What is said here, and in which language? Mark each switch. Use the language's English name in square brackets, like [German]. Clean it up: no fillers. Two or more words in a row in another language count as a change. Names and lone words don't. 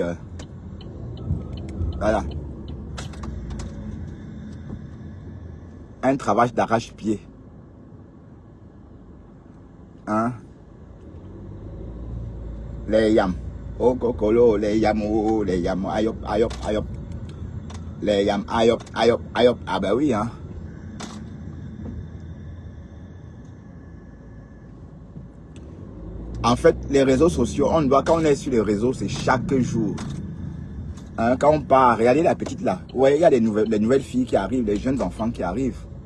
[French] Voilà. Un travail d'arrache-pied. Hein? Les yams. Oh cocolo, les yams, oh, les yams, ayop, ayop, ayop. Les yams, ayop, ayop, ayop. Ah ben oui, hein. En fait, les réseaux sociaux, quand on est sur les réseaux, c'est chaque jour. Hein, quand on part, regardez la petite là. Ouais, il y a les nouvelles filles qui arrivent, les jeunes enfants qui arrivent.